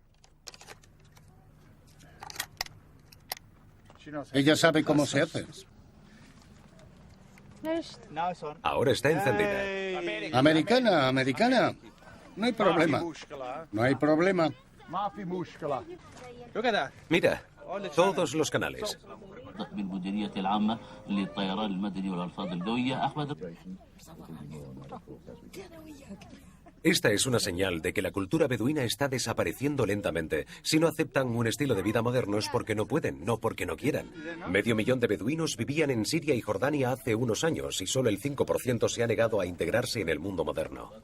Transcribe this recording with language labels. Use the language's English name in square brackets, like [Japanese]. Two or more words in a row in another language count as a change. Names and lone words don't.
[Spanish] Ella sabe cómo se hace. Ahora está encendida. Americana, americana. No hay problema. No hay problema. Mira, todos los canales. [Arabic] بالمديرية العامة للطيران المدني والألفاظ الجوية أحمد. [Spanish] Esta es una señal de que la cultura beduina está desapareciendo lentamente. Si no aceptan un estilo de vida moderno es porque no pueden, no porque no quieran. 500.000 de beduinos vivían en Siria y Jordania hace unos años y solo el 5% se ha negado a integrarse en el mundo moderno.